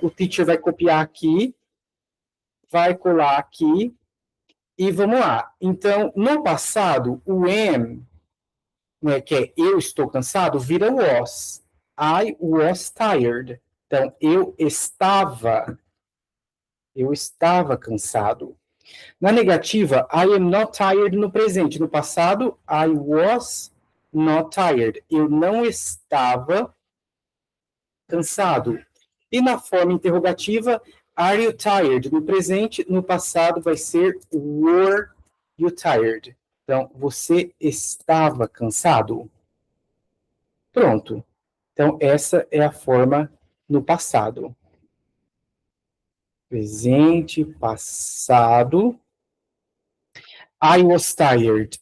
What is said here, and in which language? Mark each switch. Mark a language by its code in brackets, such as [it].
[pt] O teacher vai copiar aqui, vai colar aqui, e vamos lá. Então, no passado, o am, né, que é eu estou cansado, vira was. [en] I was tired. [pt] Então, eu estava cansado. Na negativa, [en] I am not tired [pt] no presente. No passado, [en] I was not tired. [pt] Eu não estava cansado. E na forma interrogativa, [en] are you tired? [pt] No presente, no passado vai ser [en] were you tired? [pt] Então, você estava cansado? Pronto. Então, essa é a forma no passado. Presente, passado. [en] I was tired.